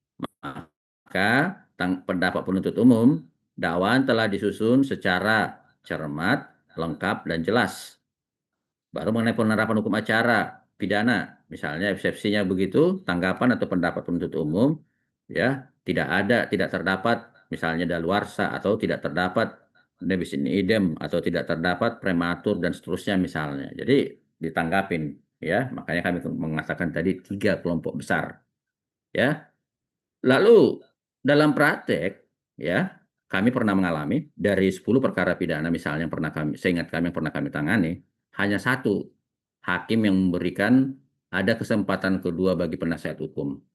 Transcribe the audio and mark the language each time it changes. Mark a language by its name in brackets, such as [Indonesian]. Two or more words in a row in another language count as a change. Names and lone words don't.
[Indonesian] Maka pendapat penuntut umum, dakwaan telah disusun secara cermat, lengkap dan jelas. Baru mengenai penerapan hukum acara pidana, misalnya eksepsinya begitu, tanggapan atau pendapat penuntut umum, ya, tidak terdapat misalnya daluarsa atau tidak terdapat [Latin] nebis in idem [Indonesian] atau tidak terdapat prematur dan seterusnya misalnya. Jadi ditanggapin, ya. Makanya kami mengatakan tadi 3 kelompok besar, ya. Lalu dalam praktek, ya, kami pernah mengalami dari 10 perkara pidana misalnya yang pernah seingat kami yang pernah kami tangani, hanya 1 hakim yang memberikan ada kesempatan kedua bagi penasihat hukum.